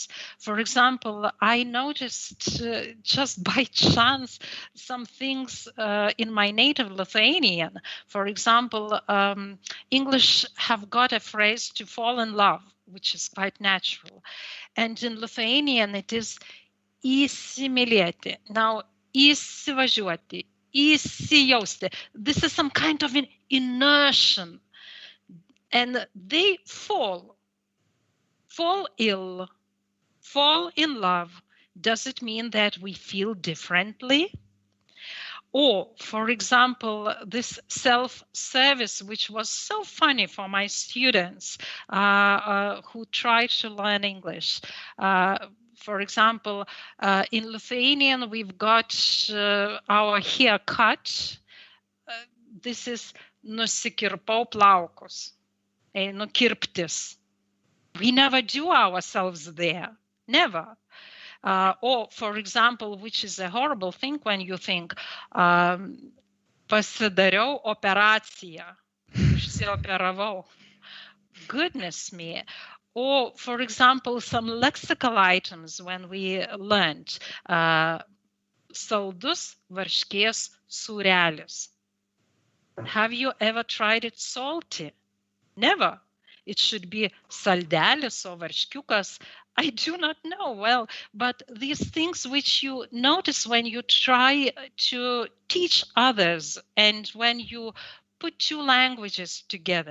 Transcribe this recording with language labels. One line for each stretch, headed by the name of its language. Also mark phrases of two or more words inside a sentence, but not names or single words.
English: For example, I noticed just by chance some things in my native Lithuanian. For example, English have got a phrase to fall in love, which is quite natural. And in Lithuanian, it is įsimylėti. Now,
Lithuanian: įsivažiuoti, įsijausti.
English: This is some kind of an inertia. And they fall ill, fall in love. Does it mean that we feel differently? Or, for example, this self-service, which was so funny for my students who tried to learn English. For example, in Lithuanian, we've got our haircut. This is
Lithuanian: nusikirpau plaukus, nukirptis.
English: We never do ourselves there, never. Or, for example, which is a horrible thing when you think,
Lithuanian: pasidariau operaciją, išsioperavau.
English: Goodness me. Or, for example, some lexical items when we learned,
Lithuanian: saldus varškės sūrelis.
English: Have you ever tried it salty? Never. It should be saldelis or varškiukas, I do not know. Well, but these things which you notice when you try to teach others and when you put two languages together.